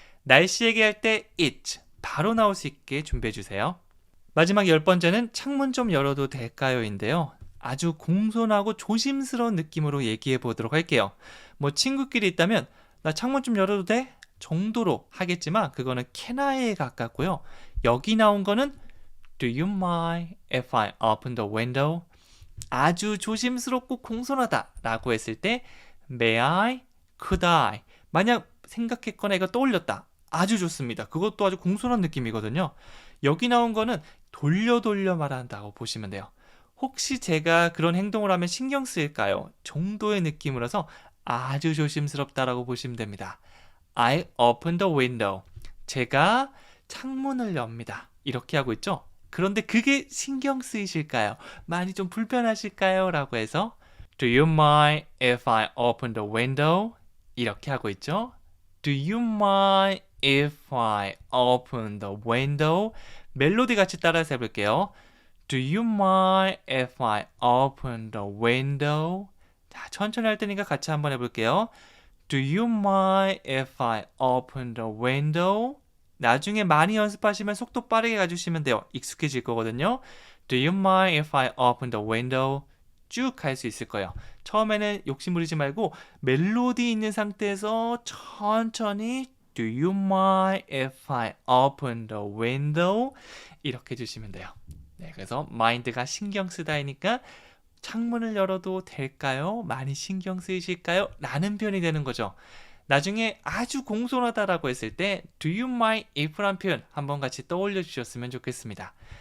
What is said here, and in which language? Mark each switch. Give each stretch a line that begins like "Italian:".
Korean: 날씨 얘기할 때 it 바로 나올 수 있게 준비해 주세요. 마지막 10번째는 창문 좀 열어도 될까요? 인데요. 아주 공손하고 조심스러운 느낌으로 얘기해 보도록 할게요. 뭐 친구끼리 있다면 나 창문 좀 열어도 돼? 정도로 하겠지만 그거는 can I에 가깝고요. 여기 나온 거는
English: Do you mind if I open the window?
Korean: 아주 조심스럽고 공손하다 라고 했을 때
English: May I? Could I?
Korean: 만약 생각했거나 이거 떠올렸다. 아주 좋습니다. 그것도 아주 공손한 느낌이거든요. 여기 나온 거는 돌려 말한다고 보시면 돼요. 혹시 제가 그런 행동을 하면 신경 쓰일까요? 정도의 느낌으로서 아주 조심스럽다라고 보시면 됩니다.
English: I open the window.
Korean: 제가 창문을 엽니다. 이렇게 하고 있죠? 그런데 그게 신경 쓰이실까요? 많이 좀 불편하실까요? 라고 해서
English: Do you mind if I open the window?
Korean: 이렇게 하고 있죠?
English: Do you mind if I open the window?
Korean: 멜로디 같이 따라서 해볼게요.
English: Do you mind if I open the window?
Korean: 자, 천천히 할 테니까 같이 한번 해볼게요.
English: Do you mind if I open the window?
Korean: 나중에 많이 연습하시면 속도 빠르게 가주시면 돼요. 익숙해질 거거든요.
English: Do you mind if I open the window?
Korean: 쭉 갈 수 있을 거예요. 처음에는 욕심부리지 말고 멜로디 있는 상태에서 천천히
English: Do you mind if I open the window?
Korean: 이렇게 해주시면 돼요. 네, 그래서 mind가 신경 쓰다이니까 창문을 열어도 될까요? 많이 신경 쓰이실까요? 라는 표현이 되는 거죠. 나중에 아주 공손하다라고 했을 때 Do you mind if란 표현 한번 같이 떠올려 주셨으면 좋겠습니다.